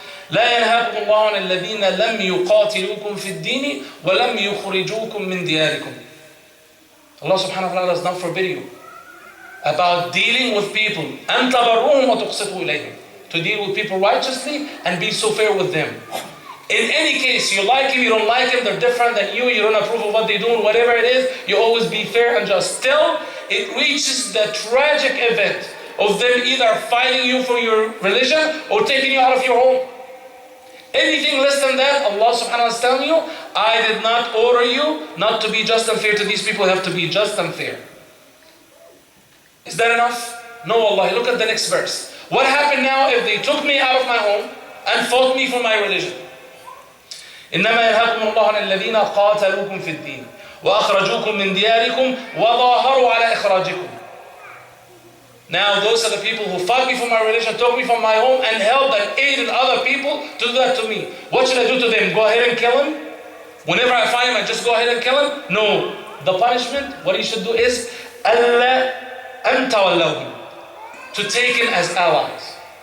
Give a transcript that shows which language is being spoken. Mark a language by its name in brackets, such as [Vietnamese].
[Arabic] لا ينهاكم الله عن الذين لم يقاتلوكم في الدين ولم يخرجوكم من دياركم. [English] Allah subhanahu wa ta'ala does not forbid you about dealing with people أن تبروهم وتقسطوا إليهم, to deal with people righteously and be so fair with them. In any case, you like him, you don't like him, they're different than you don't approve of what they're doing, whatever it is, you always be fair and just. Till it reaches the tragic event of them either fighting you for your religion or taking you out of your home. Anything less than that, Allah subhanahu wa ta'ala is telling you, I did not order you not to be just and fair to these people, you have to be just and fair. Is that enough? No, Allah. Look at the next verse. What happened now if they took me out of my home and fought me for my religion? [Arabic] إنما ينهاكم الله عن الذين قاتلوكم في الدين وأخرجوكم من دياركم وظاهروا على إخراجكم. [English] Now those are the people who fought me for my religion, took me from my home and helped and aided other people to do that to me. What should I do to them? Go ahead and kill him? Whenever I find him, I just go ahead and kill him? No. The punishment, what you should do is أَلَّا أَن تَوَلَّوْهُمْ, to take him as allies.